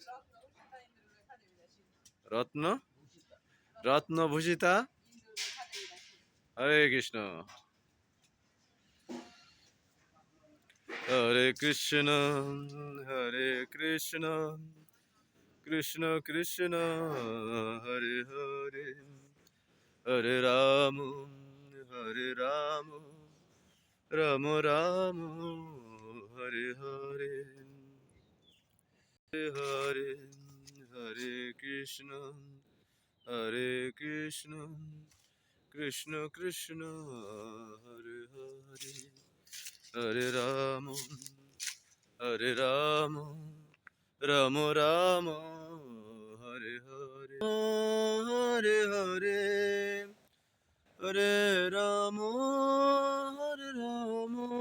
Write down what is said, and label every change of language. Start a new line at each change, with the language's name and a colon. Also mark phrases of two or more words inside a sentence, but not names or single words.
Sanskrit: রত্ন রত্নভূষিতা। হরে কৃষ্ণ। হরে কৃষ্ণ, হরে কৃষ্ণ, কৃষ্ণ কৃষ্ণ, হরে হরে, হরে রাম, হরে রাম, রাম রাম, হরে হরে, হরে হরে, হরে কৃষ্ণ, হরে কৃষ্ণ, কৃষ্ণ কৃষ্ণ, হরে হরে, হরে রাম, হরে রাম, রাম রাম, হরে হরে, হরে হরে, হরে রাম, হরে রাম,